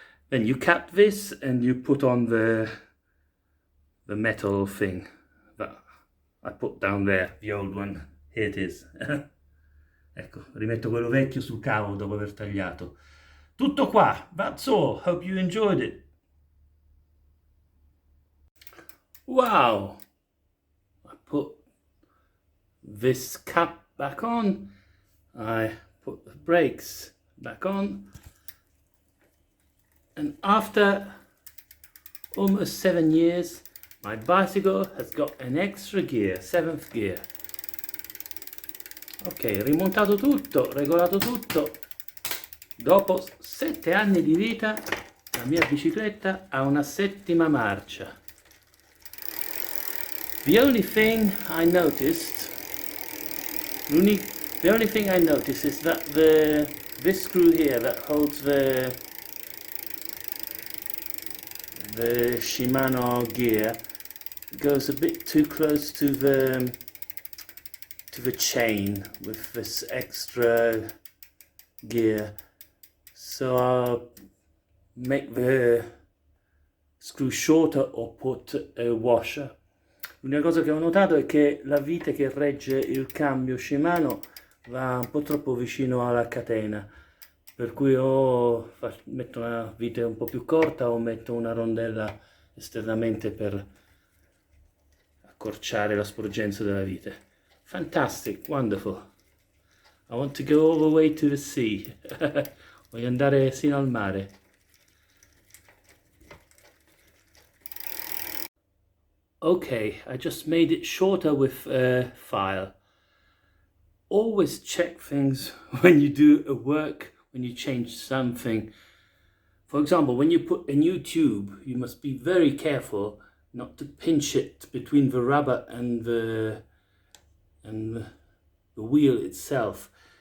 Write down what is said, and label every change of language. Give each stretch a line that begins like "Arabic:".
English: Then you cap this and you put on the metal thing that I put down there, the old one. Here it is.
Italian: Ecco, rimetto quello vecchio sul cavo dopo aver tagliato. Tutto qua.
English: That's all. Hope you enjoyed it. Wow! I put this cap back on. I put the brakes back on. And after almost 7 years, my bicycle has got an extra gear, 7th gear.
Italian: Ok, rimontato tutto, regolato tutto. Dopo 7 anni di vita, la mia bicicletta ha una 7ª marcia.
English: The only thing I noticed is that this screw here that holds the Shimano gear goes a bit too close to the chain with this extra gear, so I'll make the screw shorter or put a washer.
Italian: L'unica cosa che ho notato è che la vite che regge il cambio Shimano va un po' troppo vicino alla catena, per cui o metto una vite un po' più corta o metto una rondella esternamente per accorciare la sporgenza della vite.
English: Fantastic, wonderful. I want to go all the way to the sea.
Italian: Voglio andare sino al mare.
English: Okay, I just made it shorter with a file. Always check things when you do a work, when you change something. For example, when you put a new tube, you must be very careful not to pinch it between the rubber and the wheel itself.